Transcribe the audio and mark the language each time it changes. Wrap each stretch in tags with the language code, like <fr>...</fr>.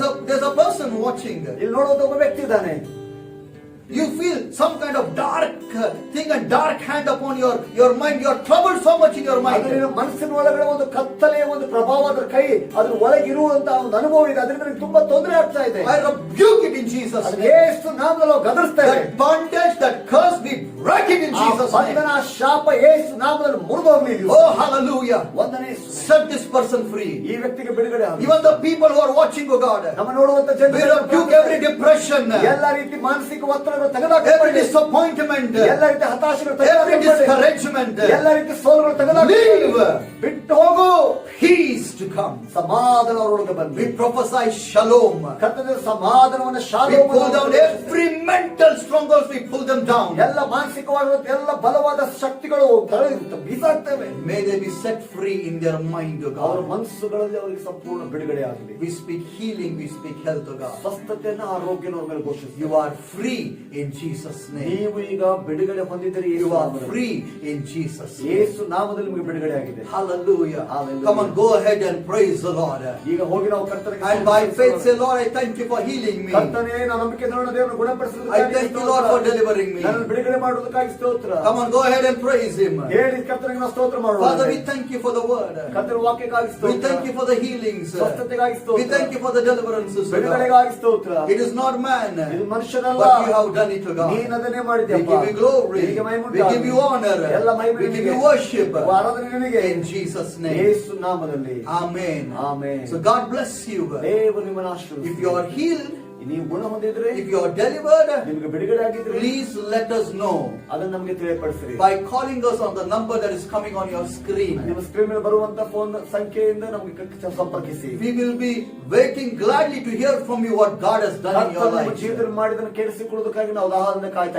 <en>There's a person watching.</en> <kn>ಇಲ್ಲಿ ನೋಡುವುದು ಒಬ್ಬ ವ್ಯಕ್ತಿ ಇದ್ದಾನೆ.</kn> <en>You feel some kind of dark thing and dark hand upon your mind. You are troubled so much in your</en> <kn>ಅದು</kn> <en>mind.</en> <kn>ನಿನ್ನ ಮನಸ್ಸಿನ ಒಳಗಡೆ ಒಂದು ಕತ್ತಲೆಯ ಒಂದು ಪ್ರಭಾವದ ಕೈ ಅದ್ರ ಒಳಗಿರುವಂತ ಒಂದು ಅನುಭವ ಇದೆ. ಅದರಿಂದ ನಿಮಗೆ ತುಂಬಾ ತೊಂದರೆ ಆಗ್ತಾ ಇದೆ.</kn> <en>I rebuke it in Jesus'</en> <kn>ಅದು</kn> <en>name.</en> <kn>ಯೇಸು ನಾಮದಲ್ಲಿ ನಾವು ಗದರಿಸ್ತೇವೆ.</kn> <en>That bondage, that curse, we break it in Jesus' name.</en> <kn>ಬಂಧನ ಶಾಪ ಯೇಸು ನಾಮದಲ್ಲಿ ಮುರಿದು ಹೋಗಲಿ.</kn> <en>Oh, hallelujah.</en> <kn>ವಂದನೆ.</kn> <en>Set this person free.</en> <kn>ಈ ವ್ಯಕ್ತಿಗೆ ಬಿಡುಗಡೆ ಆಗಲಿ.</kn> <en>Even the people who are watching, oh God,</en> <kn>ನಮ್ಮ ನೋಡುವಂತ</kn> <en>we</en> <kn>ಜನರು</kn> <en>rebuke every depression,</en> <kn>ಎಲ್ಲ ರೀತಿ ಮಾನಸಿಕ ಒತ್ತಡಗಳು</kn> <en>every</en> <kn>ತೆಗೆದುಹಾಕಲ್ಪಡಲಿ.</kn> <en>disappointment,</en> <kn>ಎಲ್ಲ ರೀತಿ ಹತಾಶೆಗಳು</kn> <en>every</en> <kn>ತೆಗೆದುಹಾಕಲ್ಪಡಲಿ.</kn> <en>discouragement.</en> <kn>ಎಲ್ಲ ರೀತಿ ಸೋಲುಗಳು ತೆಗೆದುಹಾಕಲ್ಪಡಲಿ.</kn> <en>Leave.</en> <kn>ಬಿಟ್ಟು ಹೋಗು.</kn> <en>Peace to come.</en> <kn>ಸಮಾಧಾನ ಅವರೊಳಗೆ</kn> <en>We</en> <kn>ಬರಲಿ.</kn> <en>prophesy shalom.</en> <kn>ಕರ್ತನ ಸಮಾಧಾನವನ್ನು</kn> <en>We</en> <kn>shalom</kn> <en>pull down every mental strongholds, we pull them down.</en> <kn>ಎಲ್ಲ ಮಾನಸಿಕವಾಗಿರುವಂತ ಎಲ್ಲ ಬಲವಾದ ಶಕ್ತಿಗಳು ಬೀಸಾಡ್ತೇವೆ.</kn> <en>May they be set free in their mind, O</en> <kn>ಅವರ</kn> <en>God.</en> <kn>ಮನಸ್ಸುಗಳಲ್ಲಿ ಅವರಿಗೆ ಸಂಪೂರ್ಣ ಬಿಡುಗಡೆ ಆಗಲಿ.</kn> <en>We speak healing, we speak health, O God.</en> <kn>ಸ್ವಸ್ಥತೆಯನ್ನು ಆರೋಗ್ಯನ ಅವ್ರ ಮೇಲೆ ಘೋಷಿಸಿ.</kn> <en>You are free in Jesus' name.</en> <kn>ನೀವು ಈಗ ಬಿಡುಗಡೆ ಹೊಂದಿದ್ದೀರಿ.</kn> <en>You are free in Jesus' name.</en> <kn>ಯೇಸು ನಾಮದಲ್ಲಿ ನಿಮಗೆ ಬಿಡುಗಡೆ ಆಗಿದೆ.</kn> <en>Hallelujah.</en> <kn>Hallelujah.</kn> <en>Come on, go ahead and praise the Lord.</en> <kn>ಈಗ ಹೋಗಿ ನಾವು ಕರ್ತನಿಗೆ</kn> <en>And by faith say, Lord, I thank you for healing me.</en> <kn>ಕರ್ತನೇ, ನಾನು ನಂಬಿಕೆ ದೇವರನ್ನು</kn> <en>I</en> <kn>ಗುಣಪಡಿಸುವುದಕ್ಕಾಗಿ</kn> <en>thank you, Lord, for delivering me.</en> <kn>ನನ್ನನ್ನು ಬಿಡುಗಡೆ ಮಾಡು ಕೊಡೋದಕ್ಕಾಗಿ ಸ್ತೋತ್ರ.</kn> <en>Come on, go ahead and praise Him.</en> <kn>ಹೇಳಿ ಕರ್ತನಿಗೆ ನಾವು ಸ್ತೋತ್ರ ಮಾಡೋಣ.</kn> <en>Father, we thank you for the word.</en> <kn>ಕರ್ತನ ವಾಕ್ಯಕ್ಕಾಗಿ</kn> <en>We</en> <kn>ಸ್ತೋತ್ರ.</kn> <en>thank you for the healings.</en> <kn>ಸ್ವಸ್ಥತೆಗಾಗಿ</kn> <en>We</en> <kn>ಸ್ತೋತ್ರ.</kn> <en>thank you for the deliverances, O God.</en> <kn>ಬಿಡುಗಡೆಗಾಗಿ ಸ್ತೋತ್ರ.</kn> <en>It is not man,</en> <kn>ಇದು ಮನುಷ್ಯನಲ್ಲ,</kn> <en>but you have done it, O God.</en> <kn>ನೀನು ಅದನ್ನೇ</kn> <en>We</en> <kn>ಮಾಡಿದ್ಯಪ್ಪ.</kn> <en>give you glory.</en> <kn>ನಿನಗೆ ಮಹಿಮೆ</kn> <en>We give you honor.</en> <kn>ಎಲ್ಲ ಮಹಿಮೆ</kn> <en>We give</en> <kn>ನಿನಗೆ.</kn> <en>you worship.</en> <kn>ಆರಾಧನೆ ನಿನಗೆ.</kn> <en>In Jesus' name.</en> <kn>ಯೇಸು ನಾಮದಲ್ಲಿ.</kn> <en>Amen.</en> <kn>Amen.</kn> <en>So God bless you.</en> <kn>ದೇವರು ನಿಮ್ಮನ್ನು ಆಶೀರ್ವದಿಸಲಿ.</kn> <en>If you are healed,</en> <kn>ನೀವು ಗುಣ ಹೊಂದಿದ್ರೆ,</kn> <en>if you are delivered,</en> <kn>ನಿಮಗೆ ಬಿಡುಗಡೆ ಆಗಿದ್ರೆ,</kn> <en>please let us know</en> <kn>ಅದನ್ನು ನಮಗೆ ತಿಳಿಯಪಡಿಸಿರಿ.</kn> <en>by calling us on the number that is coming on your screen.</en> <kn>ನಿಮ್ಮ ಸ್ಕ್ರೀನ್ ಮೇಲೆ ಬರುವಂತ ಫೋನ್ ಸಂಖ್ಯೆಯಿಂದ ನಮಗೆ ಸಂಪರ್ಕಿಸಿ.</kn> <en>We will be waiting gladly to hear from you what God has done in your</en> <kn>ಕರ್ತನು</kn> <en>life.</en> <kn>ಜೀವಿತದಲ್ಲಿ ಮಾಡಿದ್ದನ್ನು ಕೇಳಿಸಿಕೊಳ್ಳುವುದಕ್ಕಾಗಿ ನಾವು ದಾಹದಿಂದ ಕಾಯ್ತಾ</kn>